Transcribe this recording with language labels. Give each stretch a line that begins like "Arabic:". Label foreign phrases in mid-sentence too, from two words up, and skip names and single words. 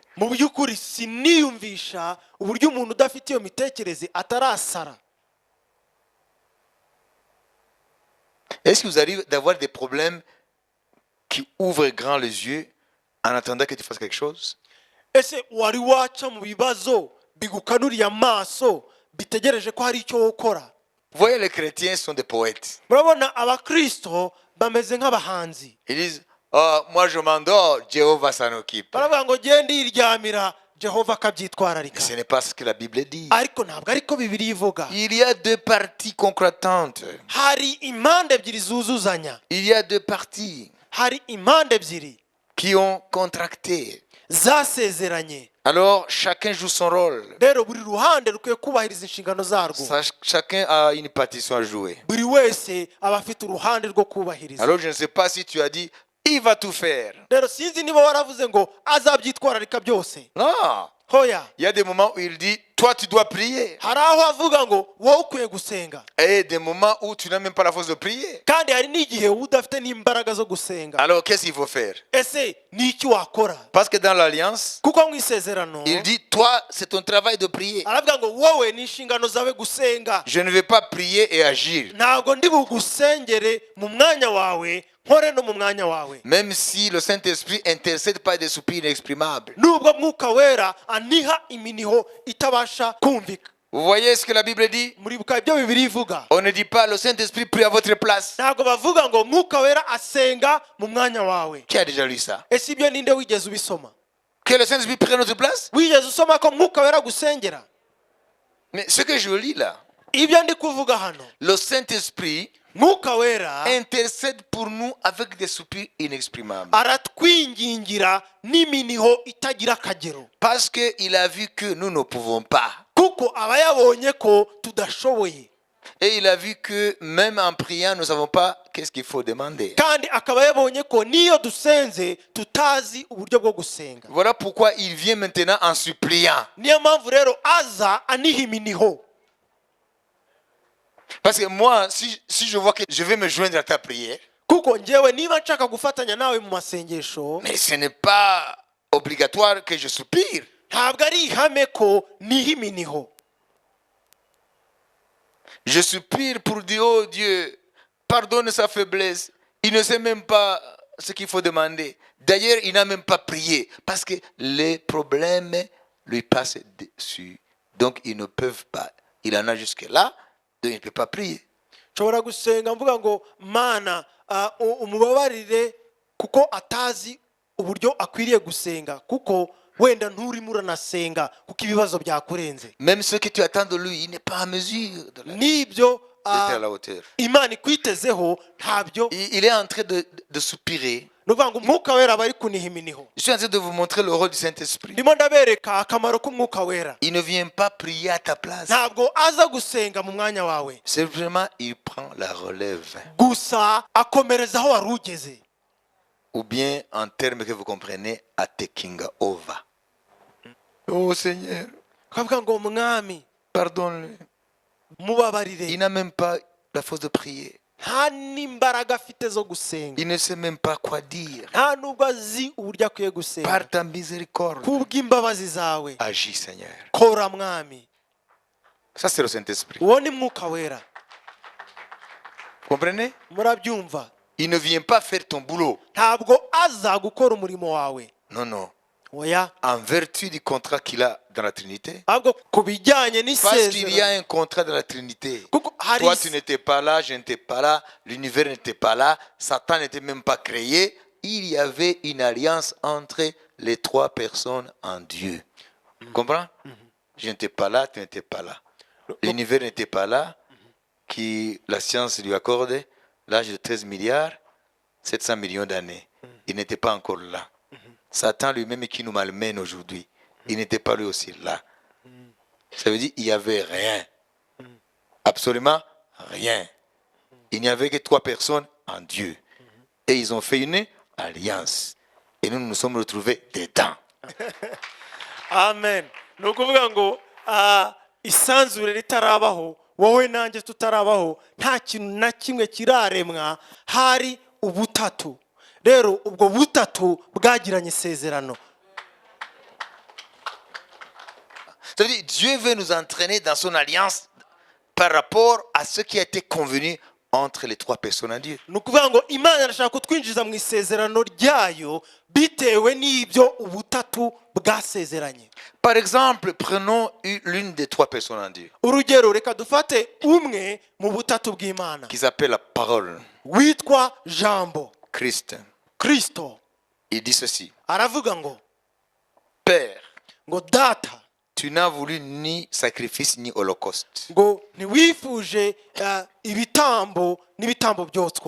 Kinyarwanda: Mu by'ukuri siniyumvisha uburyo umuntu udafite iyo mitekerereze atarasara.
French: Est-ce que vous arrivez d'avoir des problèmes qui ouvrent grand les yeux en attendant que tu fasses quelque chose?
Kinyarwanda: Ese wari waca mu bibazo bigukanuriye amaso bitegereje ko hari icyo wokora?
French: Vous voyez, les chrétiens sont des poètes.
Kinyarwanda: Murabona abakristo bameze nk'abahanzi,
French: Ils disent, oh, moi je m'endors, Jéhovah s'en occupe.
Kinyarwanda: baravuga ngo genda iryamira Jehova
French: Mais
Kinyarwanda: akabyitwararika.
French: ce n'est pas ce que la Bible dit.
Kinyarwanda: Ariko ntabwo ariko Bibiliya ivuga.
French: Il y a deux parties concomitantes.
Kinyarwanda: Hari impande ebyiri zuzuzanya,
French: Il y a deux parties
Kinyarwanda: hari impande ebyiri
French: qui ont contracté.
Kinyarwanda: zasezeranye.
French: Alors, chacun joue son rôle.
Kinyarwanda: Rero buri ruhande rukwiye kubahiriza inshingano zarwo.
French: Chacun a une partition à jouer.
Kinyarwanda: Buri wese aba afite uruhande rwo kubahiriza.
French: Alors, je ne sais pas si tu as dit, il va tout faire.
Kinyarwanda: Rero sinzi niba waravuze ngo azabyitwararika byose.
French: Non.
Kinyarwanda: Hoya,
French: Il y a des moments où il dit, toi tu dois prier.
Kinyarwanda: hari aho avuga ngo wowe ukwiye gusenga,
French: Et des moments où tu n'as même pas la force de prier.
Kinyarwanda: kandi hari n'igihe uba udafite n'imbaraga zo gusenga.
French: Alors, qu'est-ce qu'il faut faire?
Kinyarwanda: Ese ni iki wakora?
French: Parce que dans l'alliance,
Kinyarwanda: Kuko mu isezerano
French: il dit, toi, c'est ton travail de prier.
Kinyarwanda: aravuga ngo wowe ni inshingano zawe gusenga.
French: Je ne vais pas prier et agir.
Kinyarwanda: Ntabwo ndi bugusengere mu mwanya wawe nkore no mu mwanya wawe,
French: Même si le Saint-Esprit intercède par des soupirs inexprimables.
Kinyarwanda: nubwo mwuka wera aniha iminiho itabasha kumvika.
French: Vous voyez ce que la Bible dit?
Kinyarwanda: muribuka ibyo bibiri ivuga.
French: On ne dit pas le Saint-Esprit prie à votre place.
Kinyarwanda: Ntabwo bavuga ngo mwuka wera asenga mu mwanya wawe.
French: Qui a déjà lu ça?
Kinyarwanda: Ese ibyo ninde wigeze ubisoma?
French: Que le Saint-Esprit prie à notre place?
Kinyarwanda: Wigeze usoma ko mwuka wera gusengera?
French: Mais ce que je lis là,
Kinyarwanda: Ibyo ndi kuvuga hano,
French: le Saint-Esprit
Kinyarwanda: mwuka wera
French: intercède pour nous avec des soupirs inexprimables.
Kinyarwanda: aratwingingira n'iminiho itagira akagero.
French: Parce qu'il a vu que nous ne pouvons pas.
Kinyarwanda: Kuko aba yabonye ko tudashoboye.
French: Et il a vu que même en priant, nous ne savons pas qu'est-ce qu'il faut demander.
Kinyarwanda: Kandi akaba yabonye ko niyo dusenze tutazi uburyo bwo gusenga.
French: Voilà pourquoi il vient maintenant en suppliant.
Kinyarwanda: Niyo mpamvu rero aza aniha iminiho.
French: Parce que moi, si je vois que je vais me joindre à ta prière, Kuko njyewe niba nshaka gufatanya nawe mu masengesho, mais ce n'est pas obligatoire que je soupire. ntabwo ari ihame ko niha iminiho. Je soupire pour dire, oh Dieu, pardonne sa faiblesse. Il ne sait même pas ce qu'il faut demander. D'ailleurs, il n'a même pas prié parce que les problèmes lui passent dessus. Donc, ils ne peuvent pas. Il en a jusque-là, donc il ne peut pas prier.
Kinyarwanda: Nshobora gusenga mvuga ngo mana umubabarire kuko atazi uburyo akwiriye gusenga, kuko wenda nturimo uranasenga kuko ibibazo byakurenze.
French: Même ce que tu attends de lui, il n'est pas à mesure
Kinyarwanda: N'ibyo
French: d'être à la hauteur.
Kinyarwanda: Imana ikwitezeho ntabyo.
French: Il est en train de soupirer.
Kinyarwanda: Nuvuga ngo umwuka wera aba ari kuniha iminiho.
French: Je suis en train de vous montrer le rôle du Saint-Esprit.
Kinyarwanda: Ndimo ndabereka akamaro k'umwuka wera.
French: Il ne vient pas prier à ta place.
Kinyarwanda: Ntabwo aza gusenga mu mwanya wawe,
French: Simplement, il prend la relève.
Kinyarwanda: gusa akomereza aho wari ugeze.
French: Ou bien, en termes que vous comprenez, à
English: taking over.
French: Oh Seigneur,
Kinyarwanda: Kavuga ngo mwami
French: pardonne-le.
Kinyarwanda: mubabarire.
French: Il n'a même pas la force de prier.
Kinyarwanda: Nta n'imbaraga afite zo gusenga.
French: Il ne sait même pas quoi dire.
Kinyarwanda: Nta nubwo azi uburyo akwiye gusenga.
French: Par ta miséricorde,
Kinyarwanda: Kubw'imbabazi zawe
French: agis Seigneur.
Kinyarwanda: kora mwami.
French: Ça, c'est le Saint-Esprit.
Kinyarwanda: Uwo ni mwuka wera.
French: Vous comprenez?
Kinyarwanda: Murabyumva?
French: Il ne vient pas faire ton boulot.
Kinyarwanda: Ntabwo aza gukora umurimo wawe.
French: Non, non.
Kinyarwanda: Oya,
French: En vertu du contrat qu'il a dans la Trinité.
Kinyarwanda: ahubwo ku bijyanye
French: Parce qu'il y a
Kinyarwanda: n'isezerano.
French: un contrat dans la Trinité.
Kinyarwanda: Kuko hari
French: Toi, tu n'étais pas là, je n'étais pas là, l'univers n'était pas là, Satan n'était même pas créé. Il y avait une alliance entre les trois personnes en Dieu. Tu comprends? Je n'étais pas là, tu n'étais pas là. L'univers n'était pas là, qui la science lui accorde l'âge de 13 milliards, 700 millions d'années. Il n'était pas encore là. Satan lui-même qui nous malmène aujourd'hui, il n'était pas lui aussi là. Ça veut dire qu'il n'y avait rien. Absolument rien. Il n'y avait que trois personnes en Dieu. Et ils ont fait une alliance. Et nous nous sommes retrouvés dedans. Amen.
Kinyarwanda: Ni ukuvuga ngo isanzure ritarabaho, wowe nanjye tutarabaho, nta kintu na kimwe kiraremwa, hari ubutatu. Rero ubwo butatu bwagiranye isezerano.
French: C'est-à-dire Dieu veut nous entraîner dans son alliance par rapport à ce qui a été convenu entre les trois personnes en Dieu.
Kinyarwanda: Ni ukuvuga ngo Imana irashaka kutwinjiza mu isezerano ryayo bitewe n'ibyo ubutatu bwasezeranye.
French: Par exemple, prenons l'une des trois personnes en Dieu,
Kinyarwanda: Urugero, reka dufate umwe mu butatu bw'Imana
French: qui s'appelle la parole,
Kinyarwanda: witwa Jambo,
French: Christ.
Kinyarwanda: Kristo.
French: Il dit ceci:
Kinyarwanda: Aravuga ngo
French: Père,
Kinyarwanda: data,
French: tu n'as voulu ni sacrifice ni holocauste.
Kinyarwanda: ngo ntiwifuje ibitambo n'ibitambo byotswa.